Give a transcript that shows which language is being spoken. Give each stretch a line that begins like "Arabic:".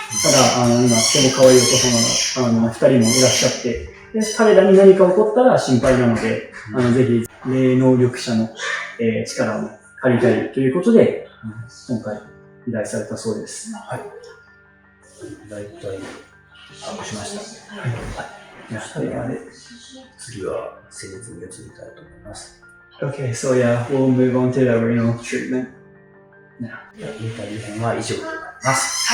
Japanese: ただ、今、とても可愛いお子様が、二人もいらっしゃって、で、彼らに何か起こったら心配なので、ぜひ、霊能力者の、力を借りたいということで、今回、依頼されたそうです。はい。大体、把握しましたね。はい。そしたら、次は、施術に移りたいと思います。
English: Okay, so yeah, we'll move on to the renal treatment now.
Japanese: インタビュー編は以上となります。